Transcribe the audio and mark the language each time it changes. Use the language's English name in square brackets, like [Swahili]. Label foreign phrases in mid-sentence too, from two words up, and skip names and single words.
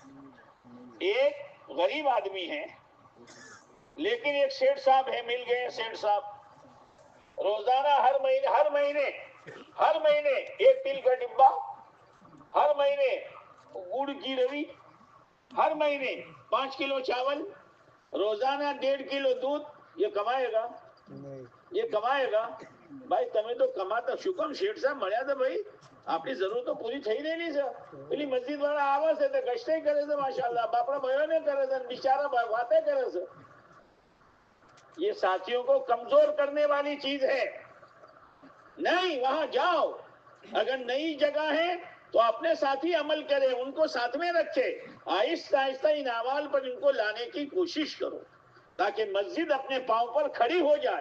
[Urdu] ایک غریب آدمی ہے لیکن ایک سیٹھ صاحب ہے, مل گئے سیٹھ صاحب, روزانہ ہر مہینے ایک تل کا ڈبا, ہر مہینے گڑ کی روی, ہر مہینے 5 کلو چاول, روزانہ 1.5 کلو دودھ. یہ کمائے گا؟ یہ کمائے گا؟ بھائی تمہیں تو کماتا شکم شیٹ صاحب [Gujarati] મળ્યા था ભાઈ, આપણી જરૂર તો પૂરી થઈ રહેલી છે. પેલી મસ્જિદ વાળા આવે છે તો ગશ્તે કરે છે, માશાઅલ્લાહ બાપડા ભાઈઓને કરે છે, બિચારા વાતે કરે છે. [Urdu] یہ ساتھیوں کو کمزور کرنے والی چیز ہے. نہیں, وہاں جاؤ, اگر نئی جگہ ہے تو اپنے ساتھی عمل کرے, ان کو ساتھ میں رکھے, آہستہ آہستہ ان اعمال پر ان کو لانے کی کوشش کرو تاکہ مسجد اپنے پاؤں پر کھڑی ہو جائے.